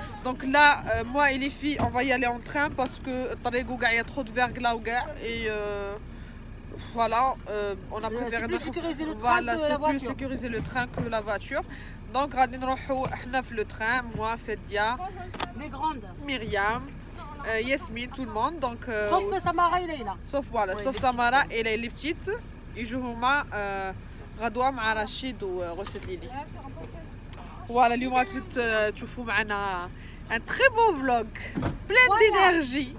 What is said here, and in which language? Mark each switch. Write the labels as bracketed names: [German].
[French] Donc là moi et les filles on va y aller en train parce que il y a trop de verglas et voilà, on a préféré sécuriser le train que la voiture. [Arabic] Donc, غادي نروحوا احنا في le train, moi, Fedia, [French] les grandes, Myriam, Yasmine, tout le monde. Donc, sauf Samara et Leila. Sauf Samara et les petites. [Arabic] يجوا هما غدوة مع رشيد ورشد ليلي. [French] Voilà, اليوم غادي تشوفوا معنا un très beau vlog, plein d'énergie,